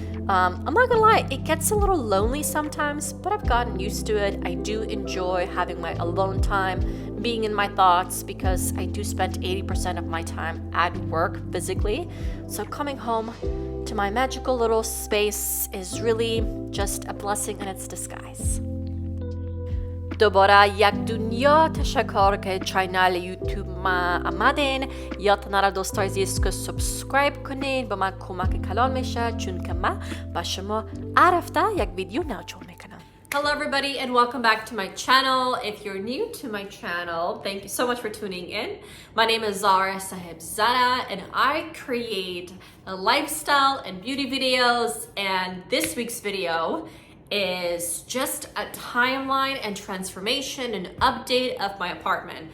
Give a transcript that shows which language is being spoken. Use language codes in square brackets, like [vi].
[en] I'm not gonna lie, it gets a little lonely sometimes, but I've gotten used to it. I do enjoy having my alone time, being in my thoughts, because I do spend 80% of my time at work physically. So coming home to my magical little space is really just a blessing in its disguise. [fa] دوباره یک دنیا تشکر که چینل یوتیوب ما آمدین. یادتون نره دوستای عزیز که سابسکرایب کنین، به من کمک کلان میشه چون که من با شما هر هفته یک ویدیو نو جور میکنم. [en] Hello everybody and welcome back to my channel. If you're new to my channel, thank you so much for tuning in. My name is Zara Sahibzada and I create lifestyle and beauty videos, and this week's video is just a timeline and transformation and update of my apartment.